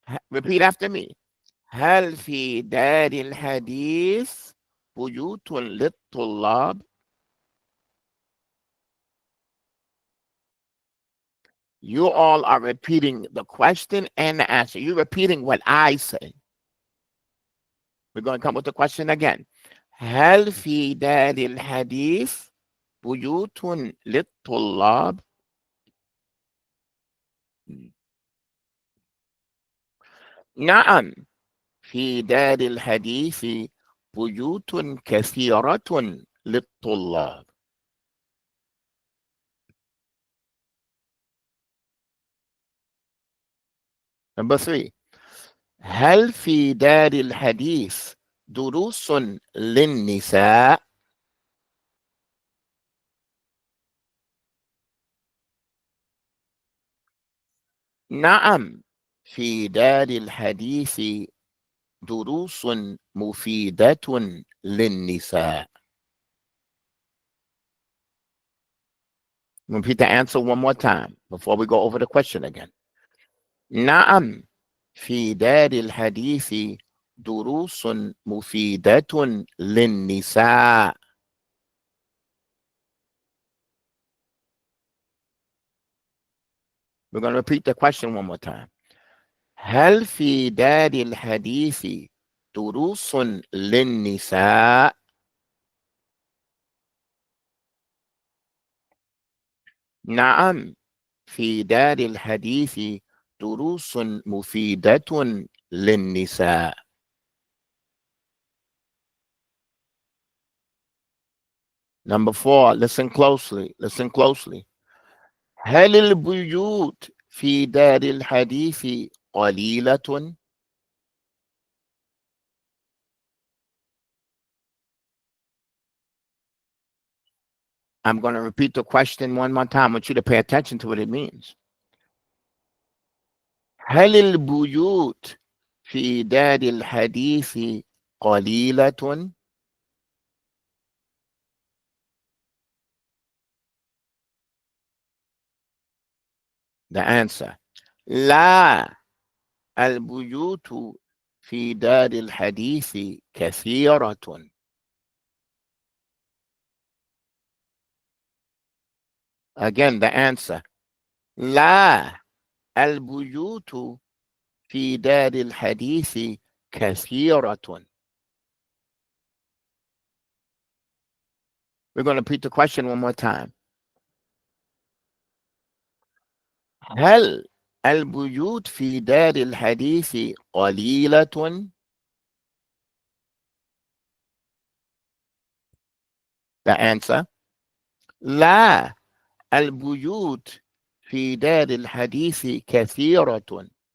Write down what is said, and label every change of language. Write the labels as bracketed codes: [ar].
[en] Repeat after me. [ar] هل في دار الحديث بيوت للطلاب؟ [en] You all are repeating the question and the answer. You're repeating what I say. We're going to come with the question again. [ar] هل في دار الحديث بيوت للطلاب؟ نعم، في دار الحديث بيوت كثيرة للطلاب. [en] Number 3. [ar] هل في دار الحديث دروس للنساء؟ نعم، في دار الحديث دروس مفيدة للنساء. [en] Repeat the answer one more time before we go over the question again. [ar] نعم، في دار الحديث دروس مفيدة للنساء. [en] We're going to repeat the question one more time. [ar] هل في دار الحديث دروس للنساء؟ نعم، في دار الحديث دروس مفيدة للنساء. [en] Number 4, listen closely, listen closely. [ar] هل البيوت في دار الحديث قليلة؟ [en] I'm going to repeat the question one more time. I want you to pay attention to what it means. [ar] هل البيوت في دار الحديث قليلة؟ [en] The answer. [ar] لا، البيوت في دار الحديث كثيرة. [en] Again, the answer. [ar] لا، البيوت في دار الحديث كثيرة. [en] We're going to repeat the question one more time. [ar] هل البيوت في دار الحديث قليلة؟ [en] The answer. [ar] لا، البيوت في دار الحديث كثيرة.